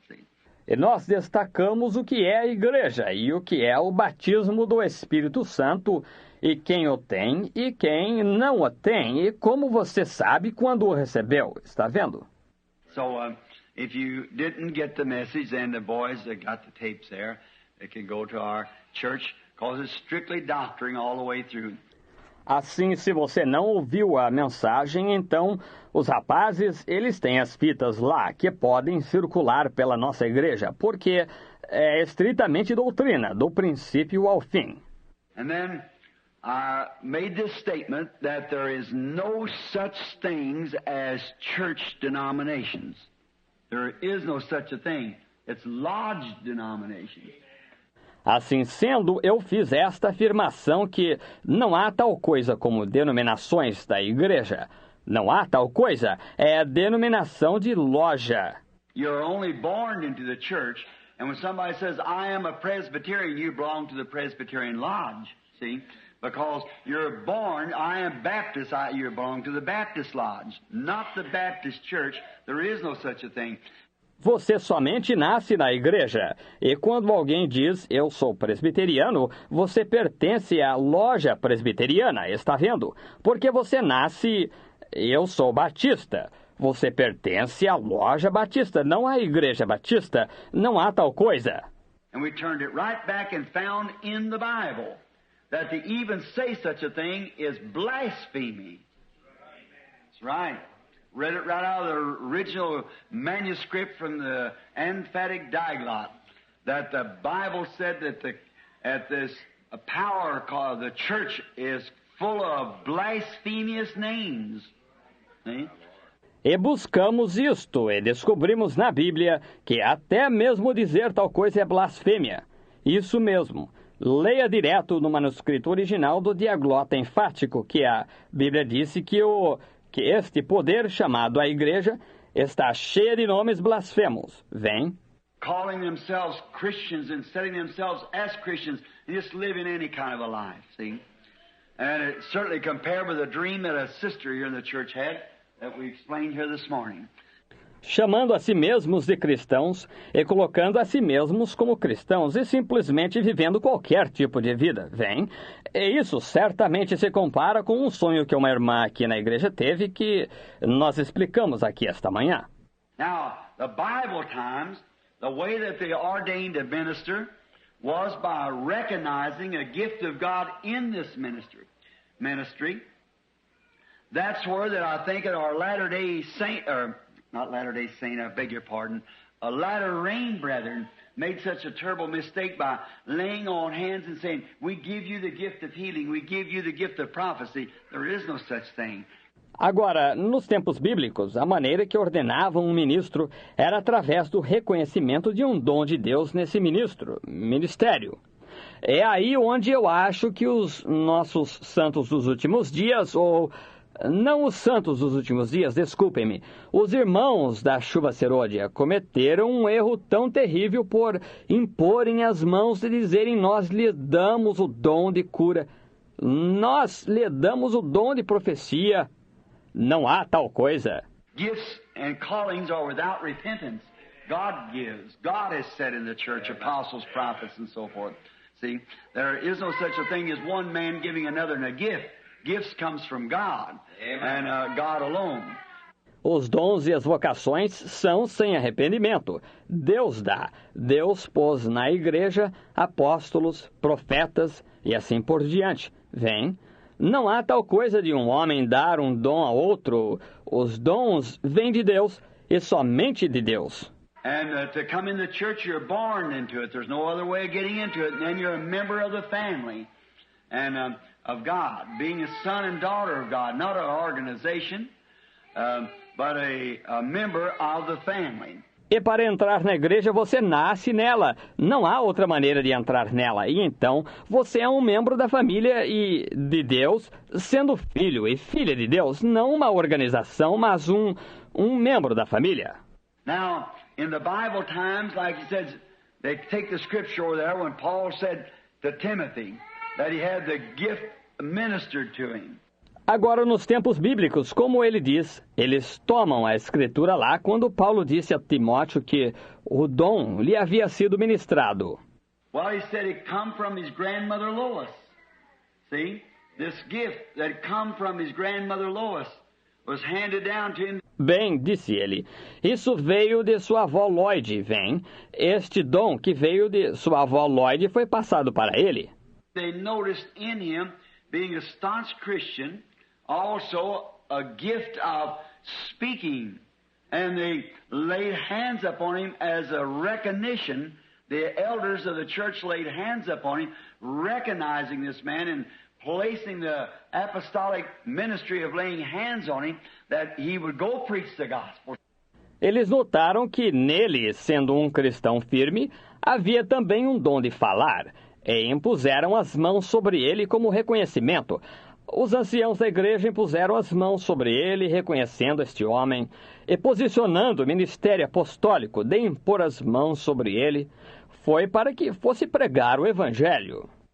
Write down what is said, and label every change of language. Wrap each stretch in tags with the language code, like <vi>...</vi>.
<en>See?</en> <pt>E nós destacamos o que é a igreja e o que é o batismo do Espírito Santo, e quem o tem e quem não o tem, e como você sabe quando o recebeu. Está vendo?</pt> <en>So, if you didn't get the message, then the boys that got the tapes there, they can go to our church, because it's strictly doctrine all the way through.</en> <pt>Assim, se você não ouviu a mensagem, então os rapazes, eles têm as fitas lá que podem circular pela nossa igreja, porque é estritamente doutrina, do princípio ao fim.</pt> <en>And then I made this statement that there is no such things as church denominations. There is no such a thing. It's lodge denominations.</en> <pt>Assim sendo, eu fiz esta afirmação que não há tal coisa como denominações da igreja. Não há tal coisa, é a denominação de loja.</pt> <en>You're only born into the church, and when somebody says, I am a Presbyterian, you belong to the Presbyterian Lodge, see? Because you're born, I am Baptist, you belong to the Baptist Lodge, not the Baptist Church. There is no such a thing.</en> <pt>Você somente nasce na igreja. E quando alguém diz, eu sou presbiteriano, você pertence à loja presbiteriana, está vendo? Porque você nasce, eu sou batista. Você pertence à loja batista, não à igreja batista. Não há tal coisa.</pt> <en>And we turned it right back and found in the Bible that to even say such a thing is blasphemy. That's right. Read it right out of the original manuscript from the emphatic diglot, that the Bible said that this power called the church is full of blasphemous names. See?</en> <pt>E buscamos isto e descobrimos na Bíblia que até mesmo dizer tal coisa é blasfêmia. Isso mesmo. Leia direto no manuscrito original do diaglota enfático, que a Bíblia disse que este poder chamado a igreja está cheio de nomes blasfemos. Vem.</pt> <en>Calling themselves Christians and setting themselves as Christians and just living any kind of a life, see? And it certainly compared with a dream that a sister here in the church had that we explained here this morning.</en> <pt>Chamando a si mesmos de cristãos e colocando a si mesmos como cristãos e simplesmente vivendo qualquer tipo de vida, vem? E isso certamente se compara com um sonho que uma irmã aqui na igreja teve que nós explicamos aqui esta manhã.</pt> <en>Now, the Bible times, the way that they ordained a minister was by recognizing a gift of God in this ministry. That's where that I think that our Latter-day Saint, or not Latter-day Saint, I beg your pardon, a Latter Rain brethren made such a terrible mistake by laying on hands and saying, we give you the gift of healing, we give you the gift of prophecy. There is no such thing.</en> <pt>Agora, nos tempos bíblicos, a maneira que ordenavam um ministro era através do reconhecimento de um dom de Deus nesse ministério. É aí onde eu acho que os nossos santos dos últimos dias, ou não os santos dos últimos dias, desculpem-me, os irmãos da chuva serôdia cometeram um erro tão terrível por imporem as mãos e dizerem, nós lhe damos o dom de cura, nós lhe damos o dom de profecia. Não há tal coisa.</pt> <en>Gifts and callings are without repentance. God gives. God has said in the church, apostles, prophets, and so forth. See, there is no such a thing as one man giving another a gift. Gifts comes from God, and God alone.</en> <pt>Os dons e as vocações são sem arrependimento. Deus dá. Deus pôs na igreja apóstolos, profetas e assim por diante. Vem. Não há tal coisa de um homem dar um dom a outro. Os dons vêm de Deus e somente de Deus.</pt> <en>And to come in the church, you're born into it. There's no other way of getting into it. And then you're a member of the family and of God, being a son and daughter of God, not an organization, but a member of the family.</en> <pt>E para entrar na igreja, você nasce nela. Não há outra maneira de entrar nela. E então, você é um membro da família e de Deus, sendo filho e filha de Deus, não uma organização, mas um membro da família.</pt> <en>Now, in the Bible times, like he said, they take the scripture over there when Paul said to Timothy that he had the gift ministered to him.</en> <pt>Agora, nos tempos bíblicos, como ele diz, eles tomam a escritura lá quando Paulo disse a Timóteo que o dom lhe havia sido ministrado.</pt> <en>Well, he said it come from his grandmother Lois. See? This gift that come from his grandmother Lois was handed down to him.</en> <pt>Bem, disse ele, isso veio de sua avó Lloyd, vem. Este dom que veio de sua avó Lloyd foi passado para ele.</pt> <en>They noticed in him, being a staunch Christian, also a gift of speaking. And they laid hands upon him as a recognition. The elders of the church laid hands upon him, recognizing this man and placing the apostolic ministry of laying hands on him, that he would go preach the gospel.</en> <pt>Eles notaram que nele, sendo um cristão firme, Havia também um dom de falar, e impuseram as mãos sobre ele como reconhecimento. Os anciãos da igreja impuseram as mãos sobre ele, reconhecendo este homem, e posicionando o ministério apostólico de impor as mãos sobre ele, foi para que fosse pregar o evangelho.</pt>